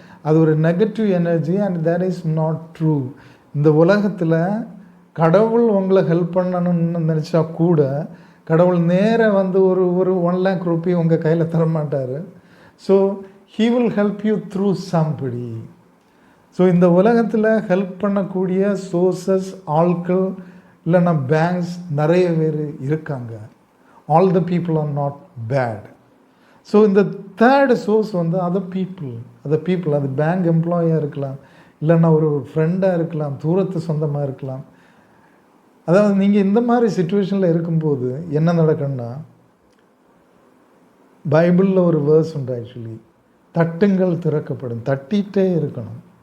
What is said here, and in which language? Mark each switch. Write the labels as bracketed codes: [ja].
[ta] அது ஒரு negative energy, [en] And that is not true. [ta] இந்த உலகத்தில் கடவுள் உங்களை ஹெல்ப் பண்ணணும்னு நினச்சா கூட கடவுள் நேராக வந்து ஒரு 1 lakh ரூபி உங்கள் கையில் தரமாட்டார். [en] So he will help you through somebody. [ta] So இந்த உலகத்தில் ஹெல்ப் பண்ணக்கூடிய சோர்சஸ், ஆட்கள், இல்லைன்னா பேங்க்ஸ் நிறைய பேர் இருக்காங்க. [en] All the people are not bad. [ta] So இந்த தேர்ட் சோர்ஸ் வந்து அதர் பீப்புள். அது பேங்க் எம்ப்ளாயாக இருக்கலாம், இல்லைன்னா ஒரு ஃப்ரெண்டாக இருக்கலாம், தூரத்து சொந்தமாக இருக்கலாம். அதாவது நீங்கள் இந்த மாதிரி சுச்சுவேஷனில் இருக்கும்போது என்ன நடக்கும்னா, பைபிளில் ஒரு வேர்ஸ் உண்டு ஆக்சுவலி, தட்டுங்கள் திறக்கப்படும். தட்டிகிட்டே இருக்கணும்.